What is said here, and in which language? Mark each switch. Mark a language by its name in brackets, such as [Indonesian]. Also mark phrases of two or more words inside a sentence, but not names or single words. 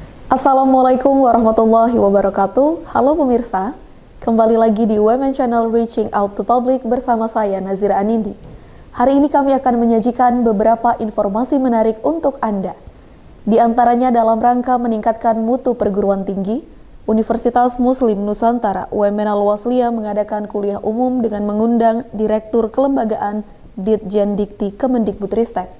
[Arabic] السلام عليكم ورحمة الله وبركاته. [Indonesian] Halo pemirsa, kembali lagi di Women Channel Reaching Out to Public bersama saya Nazira Anindi. Hari ini kami akan menyajikan beberapa informasi menarik untuk Anda. Di antaranya dalam rangka meningkatkan mutu perguruan tinggi, Universitas Muslim Nusantara UMN Al-Wasliyah mengadakan kuliah umum dengan mengundang Direktur Kelembagaan Ditjen Dikti Kemendikbudristek.